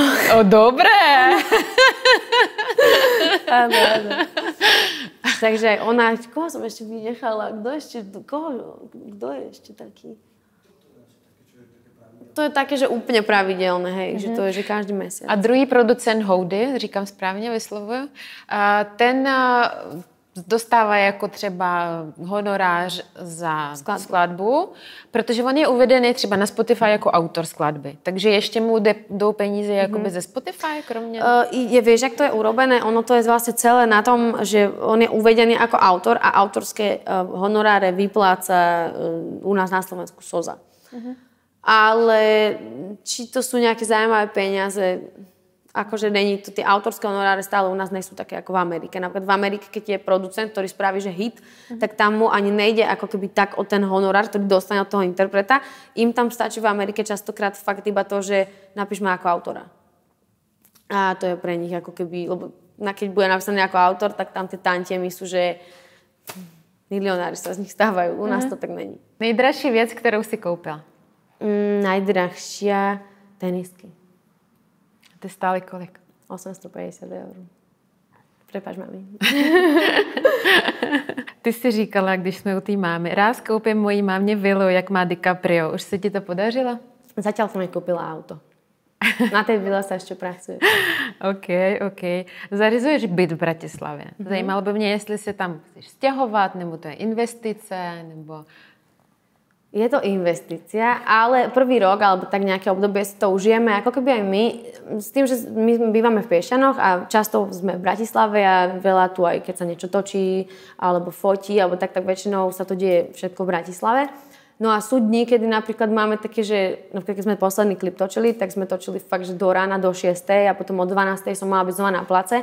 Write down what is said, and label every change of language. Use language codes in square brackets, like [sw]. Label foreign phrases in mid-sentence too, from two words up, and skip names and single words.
[sk] Dobré! Áno. Takže aj ona, koho som ešte vynechala? Kto je ešte taký? To je také, že úplne pravidelné, hej, že to je, že každý mesiac. [cs] A druhý producent Houdy, říkám správně, vyslovuju, ten dostává jako třeba honorář za skladbu, protože on je uvedený třeba na Spotify jako autor skladby. Takže ještě mu jdou peníze jakoby ze Spotify, kromě... [sk] Vieš, jak to je urobené? Ono to je vlastne celé na tom, že on je uvedený ako autor a autorské honoráre vypláca u nás na Slovensku SOZA. Ale či to sú nejaké zaujímavé peniaze, akože není to, tie autorské honoráre stále u nás nie sú také ako v Amerike. Napríklad v Amerike, keď je producent, ktorý spraví, že hit, tak tam mu ani nejde ako keby tak o ten honorár, ktorý dostane od toho interpreta. Im tam stačí v Amerike častokrát fakt iba to, že napíš ma ako autora. A to je pre nich ako keby, lebo keď bude napísaný ako autor, tak tam tie tantiemy sú, že milionári sa z nich stávajú. U nás to tak není. [cs] Nejdražší věc, kterou si koupila? [sk] Najdrahšia tenisky. [cs] Ty stály kolik? [sk] 850 eur. Prepáč, mami. [cs] Ty jsi říkala, když jsme u té mámy, ráz koupím mojí mámě vilu, jak má DiCaprio. Už se ti to podařilo? [sk] Zatiaľ som jej kúpila auto. Na tej vile sa ešte pracuje. OK. [cs] Zařizuješ byt v Bratislavě. Zajímalo by mě, jestli se tam chceš stěhovat, nebo to je investice, nebo... [sk] Je to investícia, ale prvý rok, alebo tak nejaké obdobie si to užijeme, ako keby aj my, s tým, že my bývame v Piešťanoch a často sme v Bratislave a veľa tu aj keď sa niečo točí, alebo fotí, alebo tak väčšinou sa to deje všetko v Bratislave. No a sú dní, kedy napríklad máme také, že napríklad keď sme posledný klip točili, tak sme točili fakt, že do rána, do 6 a potom o 12 som mala byť znova na place.